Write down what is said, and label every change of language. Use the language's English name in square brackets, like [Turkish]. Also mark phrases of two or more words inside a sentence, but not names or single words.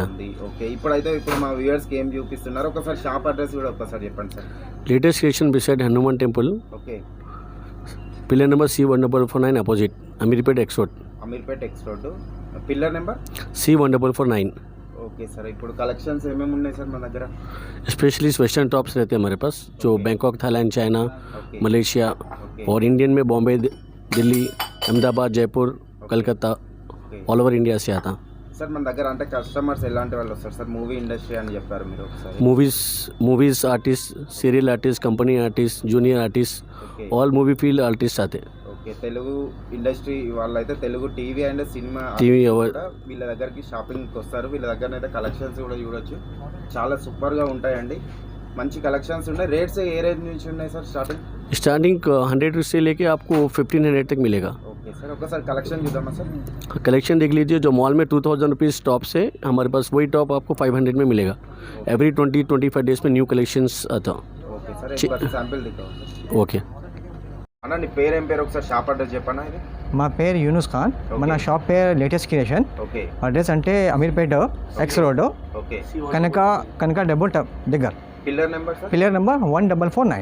[Telugu] ఓకే, ఇప్పుడు మా వ్యూవర్స్కి ఏం చూపిస్తున్నారు? ఒకసారి [English] shop address [Telugu] కూడా ఒకసారి చెప్పండి సార్. [English] Latest Creation beside Hanuman temple. [Telugu] ఓకే, [English] pillar number C1449 opposite Ameerpet X road. Ameerpet X road, pillar number C1449. okay sir, [Telugu] ఇప్పుడు కలెక్షన్స్ ఏమేమి ఉన్నాయి సార్ మన దగ్గర? [English] specially western tops [Hindi] रहते हैं हमारे पास, जो बैंकॉक, थाईलैंड, चाइना, मलेशिया और इंडियन में बॉम्बे, दिल्ली, अहमदाबाद, जयपुर, कलकत्ता, [English] all over India [Hindi] से आता. [Telugu] సార్, మన దగ్గర అంటే కస్టమర్స్ ఎలాంటి వాళ్ళు వస్తారు సార్? [English] movie industry [Telugu] అని చెప్పారు మీరు ఒకసారి. [English] movies artist, serial artist, company artist, junior artist, all movie field artist [Hindi] आते. [Telugu] ఓకే, తెలుగు ఇండస్ట్రీ వాళ్ళైతే తెలుగు [English] TV and cinema [Telugu] వీళ్ళ దగ్గరికి షాపింగ్కి వస్తారు. వీళ్ళ దగ్గర అయితే కలెక్షన్స్ కూడా చూడొచ్చు, చాలా సూపర్గా ఉంటాయండి. మంచి కలెక్షన్స్ ఉన్నాయి. రేట్స్ ఏ రేంజ్ నుంచి ఉన్నాయి సార్? [Hindi] स्टार्टिंग 100 रुपये से लेके आपको 1500 तक मिलेगा. [English] okay sir, [Telugu] ఒకసారి కలెక్షన్ చూద్దామా సార్? [Hindi] कलेक्शन देख लीजिए, जो मॉल में 2000 रुपीज़ टॉप से हमारे पास वही टॉप आपको 500 में मिलेगा. [English] every 20-25 days [Hindi] में [English] new collections [Hindi] आता. [English] okay sir, [Hindi] एक सैंपल दिखाओ. [Telugu] ఓకే అన్న, నీ పేరు ఏం పేరు? ఒకసారి [English] shop address [Telugu] చెప్పనా? ఇది మా పేరు యూనుస్ ఖాన్. మన షాప్ పేరు లేటెస్ట్ క్రియేషన్. ఓకే, అడ్రస్ అంటే అమీర్పేట్ [English] X road, [Telugu] ఓకే, కనక డబుల్ దగ్గర. [English] pillar number [Telugu] సార్? [English] pillar number [Telugu] 1449.